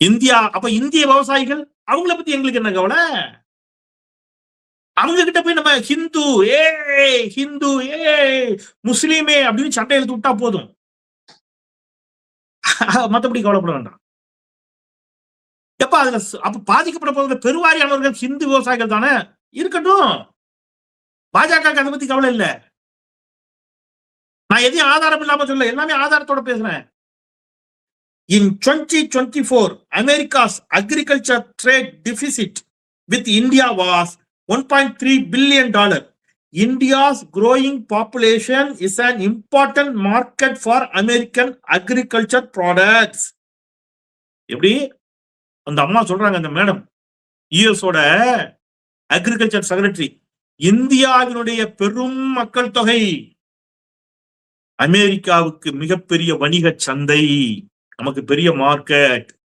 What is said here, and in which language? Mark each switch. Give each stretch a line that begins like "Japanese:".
Tamil: அப்ப இந்திய விவசாயிகள் அவங்கள பத்தி எங்களுக்கு என்ன கவலை? அவங்க கிட்ட போய் நம்ம ஹிந்து ஹிந்து முஸ்லீமே அப்படின்னு சட்டை எழுத்து விட்டா போதும், மத்தபடி கவலைப்பட வேண்டாம். எப்ப அதுல அப்ப பாதிக்கப்பட போகிற பெருவாரியானவர்கள் ஹிந்து விவசாயிகள் தானே, இருக்கட்டும். பாஜக அதை பத்தி கவலை இல்ல. நான் எதையும் ஆதாரம் இல்லாம சொல்ல, எல்லாமே ஆதாரத்தோட பேசுறேன்.
English: In 2024, America's agriculture trade deficit with India was $1.3 billion. India's growing population is an important market for American agriculture products.
Tamil: எப்படி அந்த அம்மா சொல்றாங்க, அந்த மேடம் யுஎஸ் ஓட அக்ரிகல்ச்சர் செக்ரட்டரி, இந்தியாவினுடைய பெரும் மக்கள் தொகை அமெரிக்காவுக்கு மிகப்பெரிய வணிக சந்தை, நமக்கு பெரிய மார்க்கெட்.